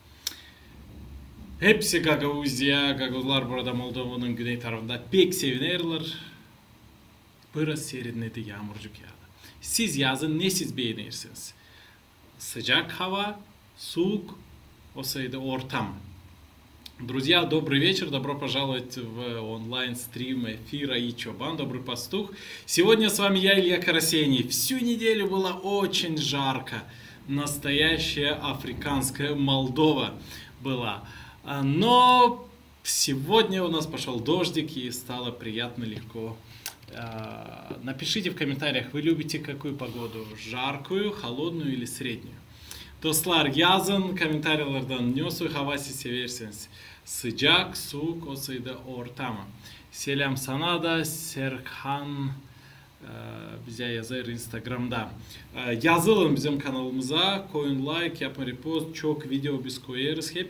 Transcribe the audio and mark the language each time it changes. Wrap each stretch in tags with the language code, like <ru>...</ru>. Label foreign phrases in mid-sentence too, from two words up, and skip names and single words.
<gag>Hepsi Gagauzya, Gaguzlar burada Moldova'nın güney tarafında pek sevinirler. Burası serinledi, yağmurcuk yağdı. Siz yazın ne siz beğenirsiniz? Sıcak hava, soğuk, o sayıda ortam.</gag> <ru>Друзья, добрый вечер, добро пожаловать в онлайн-стрим эфира и Чобан, Добрый Пастух. Сегодня с вами я, Илья Карасений. Всю неделю было очень жарко, настоящая африканская Молдова была. Но сегодня у нас пошел дождик и стало приятно, легко. Напишите в комментариях, вы любите какую погоду, жаркую, холодную или среднюю.</ru> <gag>Dostlar yazın komentarlardan nasıl hava seversiniz? Sıcak, soğuk, o sayıda ortam. Selam sana da Serkan bize yazar Instagram'da. Yazılın bizim kanalımıza, koyun like, yapın repost, çok video biz koyarız hep.</gag>